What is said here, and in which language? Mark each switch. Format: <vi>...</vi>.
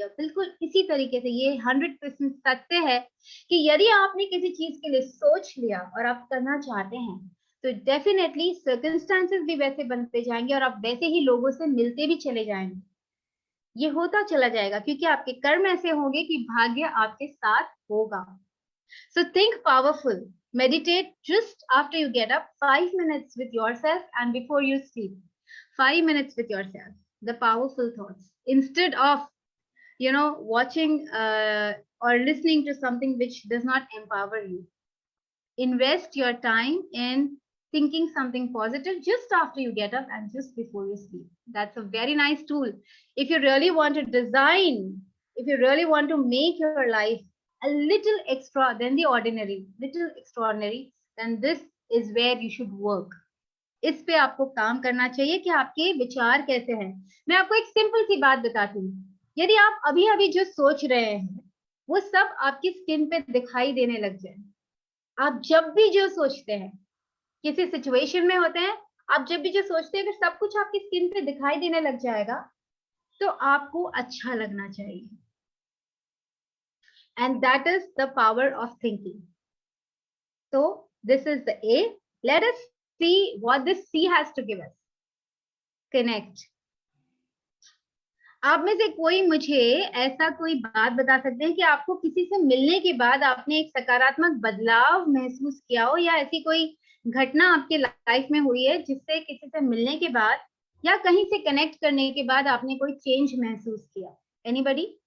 <hi>और बिल्कुल इसी तरीके से ये 100% सत्य है कि यदि आपने किसी चीज के लिए सोच लिया और आप करना चाहते हैं, तो डेफिनेटली सर्कमस्टांसेस भी वैसे बनते जाएंगे और आप वैसे ही लोगों से मिलते भी चले जाएंगे. ये होता चला जाएगा क्योंकि आपके कर्म ऐसे होंगे कि भाग्य आपके साथ होगा.</hi> <en>So think powerful. Meditate just after you get up, 5 minutes with yourself and before you sleep. 5 minutes with yourself. The powerful thoughts. Instead of, watching or listening to something which does not empower you. Invest your time in thinking something positive just after you get up and just before you sleep. That's a very nice tool. If you really want to design, if you really want to make your life a little extra than the ordinary, little extraordinary, then this is where you should work.</en> <hi>इस पे आपको काम करना चाहिए कि आपके विचार कैसे हैं. मैं आपको एक सिंपल सी बात बताती हूँ. यदि आप अभी अभी जो सोच रहे हैं वो सब आपकी स्किन पे दिखाई देने लग जाए, आप जब भी जो सोचते हैं, किसी सिचुएशन में होते हैं, आप जब भी जो सोचते हैं, अगर सब कुछ आपकी स्किन पे दिखाई देने लग जाएगा तो आपको अच्छा लगना चाहिए.</hi> <en>And that is the power of thinking. So this is the A. Let us see what this C has to give us. Connect.</en> <hi>आप में से कोई मुझे ऐसा कोई बात बता सकते हैं कि आपको किसी से मिलने के बाद आपने एक सकारात्मक बदलाव महसूस किया हो, या ऐसी कोई घटना आपके लाइफ में हुई है जिससे किसी से मिलने के बाद या कहीं से कनेक्ट करने के बाद आपने कोई चेंज महसूस किया? एनीबडी?</hi>